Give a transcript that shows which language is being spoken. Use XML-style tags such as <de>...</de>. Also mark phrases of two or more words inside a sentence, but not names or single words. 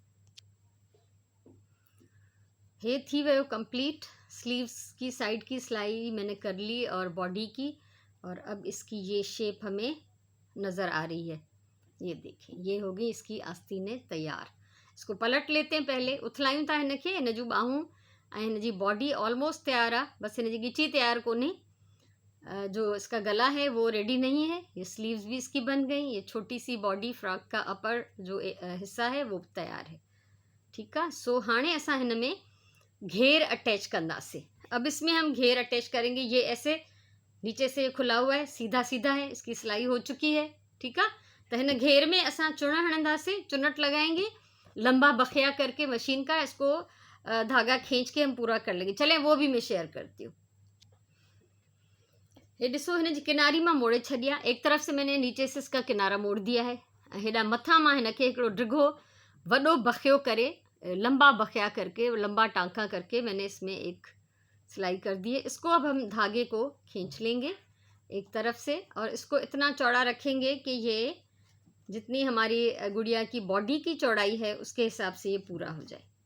<hi>ये थी वो कंप्लीट। स्लीव्स की साइड की सिलाई मैंने कर ली और बॉडी की। और अब इसकी ये शेप हमें नज़र आ रही है, ये देखें, ये हो गई इसकी आस्तीनें तैयार। इसको पलट लेते हैं पहले,</hi> <sd>उथलायूं था हिन खे, हिन जूं ॿाहूं ऐं हिन जी बॉडी ऑलमोस्ट तैयार आहे, बसि हिन जी ॻिची तैयार कोन्हे।</sd> <hi>जो इसका गला है वो रेडी नहीं है। ये स्लीव्स भी इसकी बन गई। ये छोटी सी बॉडी फ्रॉक का अपर जो हिस्सा है वो तैयार है। ठीक है,</hi> <sd>सो हाणे असां हिन में घेर अटैच कंदासीं।</sd> <hi>अब इसमें हम घेर अटैच करेंगे। ये ऐसे नीचे से खुला हुआ है, सीधा सीधा है, इसकी सिलाई हो चुकी है। ठीक है, तो</hi> <sd>हिन घेर में असां चुन हणंदासीं,</sd> <hi>चुनट लगाएंगे लंबा बखिया करके मशीन का। इसको धागा खींच के हम पूरा कर लेंगे। चलें वो भी मैं शेयर करती हूँ।</hi> <sd>ये ॾिसो, हिन जी किनारी मां मोड़े छॾिया।</sd> <hi>एक तरफ से मैंने नीचे से इसका किनारा मोड़ दिया है।</hi> <sd>हेॾा मथां मां हिन खे हिकिड़ो डिघो वॾो बखियो करे,</sd> <hi>लंबा बखिया करके, लंबा टांका करके मैंने इसमें एक सिलाई कर दी है। इसको अब हम धागे को खींच लेंगे एक तरफ से और इसको इतना चौड़ा रखेंगे कि ये जितनी हमारी गुड़िया की बॉडी की चौड़ाई है उसके हिसाब से ये पूरा हो जाए।</hi>